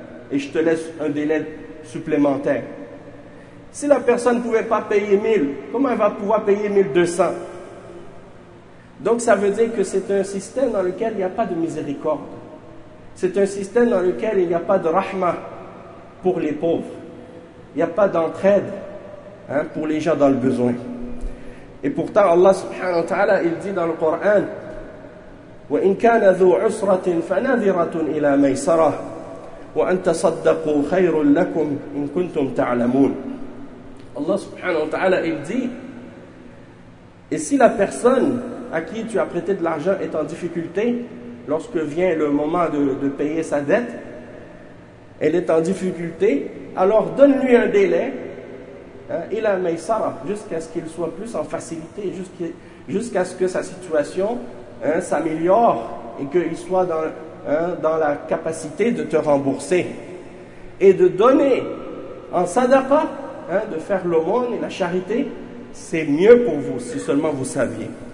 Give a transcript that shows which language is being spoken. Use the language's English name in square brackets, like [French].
[French] Et je te laisse un délai supplémentaire. » Si la personne ne pouvait pas payer 1000, comment elle va pouvoir payer 1200? Donc ça veut dire que c'est un système dans lequel il n'y a pas de miséricorde. C'est un système dans lequel il n'y a pas de rahma pour les pauvres. Il n'y a pas d'entraide pour les gens dans le besoin. [Arabic] Et pourtant, Allah subhanahu wa ta'ala, il dit dans le Coran, وَإِنْ كَانَ ذُو عُسْرَةٍ فَنَذِرَةٌ إِلَى مَيْسَرَةٌ وَأَنْ تَصَدَّقُوا خَيْرٌ لَكُمْ إِنْ كُنْتُمْ تَعْلَمُونَ. [French] Allah subhanahu wa ta'ala, il dit, et si la personne à qui tu as prêté de l'argent est en difficulté, lorsque vient le moment de payer sa dette, elle est en difficulté, alors donne-lui un délai, il a maïsara, jusqu'à ce qu'il soit plus en facilité, jusqu'à ce que sa situation s'améliore et qu'il soit dans la capacité de te rembourser et de donner en sadaqa, de faire l'aumône et la charité, c'est mieux pour vous si seulement vous saviez.